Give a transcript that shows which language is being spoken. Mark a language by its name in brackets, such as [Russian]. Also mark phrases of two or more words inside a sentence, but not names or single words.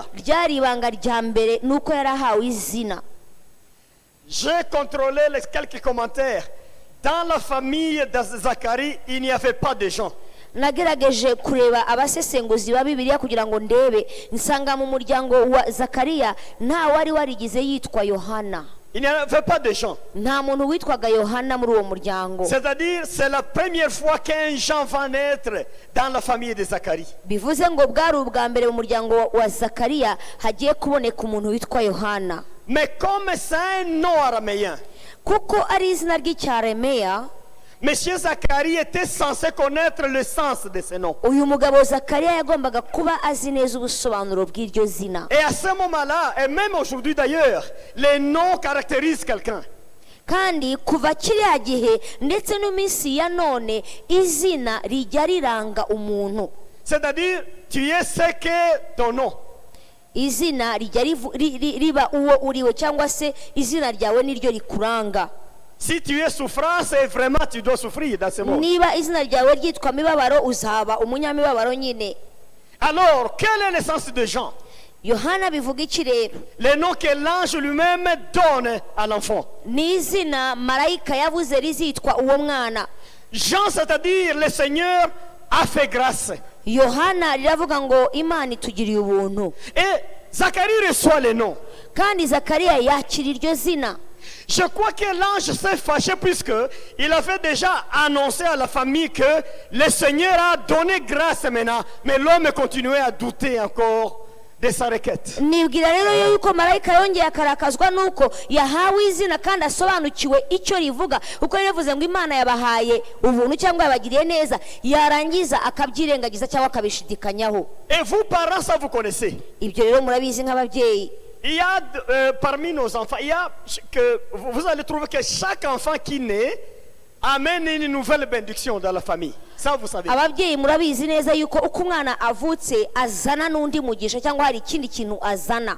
[Kinyarwanda] Ryari ibanga rya mbere nuko yarahawe izina. [French] J'ai contrôlé les quelques commentaires. Dans la famille de Zacharie, il n'y avait pas de Jean. [Kinyarwanda] nagerageje kureba abasesenguzi ba bibiliya kugira ngo ndebe nsanga mu muryango wa zakariya nta wari warigize yitwa yohana. [French] Il n'y avait pas de Jean. [Kinyarwanda] nta muntu witwaga yohana muri uwo muryango. [French] C'est-à-dire, c'est la première fois qu'un Jean va naître dans la famille de Zacharie. [Kinyarwanda] bivuze ngo bwari ubwa mbere mu muryango wa zakariya hagiye kuboneka umuntu witwa yohana. [French] Mais comme c'est un nom araméen, [Kinyarwanda] kuko ari izina ry'icyaremeya, [French] Monsieur Zacharie était censé connaître le sens de ce nom. [Kinyarwanda] uyu mugabo zakariya yagombaga kuba azi neza ubusobanuro bw'iryo zina. [French] Et à ce moment-là, et même aujourd'hui d'ailleurs, les noms caractérisent quelqu'un. [Kinyarwanda] kandi kuva kiriya gihe ndetse no minsi ya none izina rijya riranga umuntu. [French] C'est-à-dire, tu es ce qu'est ton nom. [Kinyarwanda] izina rijya riba uwo uriwe, cyangwa se izina ryawe niryo rikuranga. [French] Si tu es souffrance, et vraiment tu dois souffrir dans ce monde. [Kinyarwanda] niba izina ryawe ryitwa mibabaro uzaba umunyamibabaro nyine. [French] Alors, quel est le sens de Jean? [Kinyarwanda] yohana bivuga iki rero? [French] Le nom que l'ange lui-même donne à l'enfant. [Kinyarwanda] ni izina marayika yavuze rizitwa uwo mwana. [French] Jean, c'est-à-dire le Seigneur a fait grâce. [Kinyarwanda] yohana riravuga ngo imana itugiriye ubuntu. [French] Et Zacharie reçoit le nom. [Kinyarwanda] kandi zakariya yakira iryo zina. [French] Je crois que l'ange s'est fâché puisqu'il avait déjà annoncé à la famille que le Seigneur a donné grâce maintenant. Mais l'homme continuait à douter encore de sa requête. [Kinyarwanda] nibwira rero yuko marayika yongeye akarakazwa nuko yahawe izina kandi asobanukiwe icyo rivuga, kuko yavuze ngo imana yabahaye ubuntu cyangwa yabagiriye neza, yarangiza akabyirengagiza cyangwa akabishidikanyaho. [French] Et vous, parents, ça vous connaissez. [Kinyarwanda] ibyo rero murabizi nk'ababyeyi. [French] Il y a parmi nos enfants, vous allez trouver que chaque enfant qui naît amène une nouvelle bénédiction dans la famille. Ça, vous savez. [Kinyarwanda] ababyeyi murabizi neza yuko uko umwana avutse azana n'undi mugisha cyangwa hari ikindi kintu azana.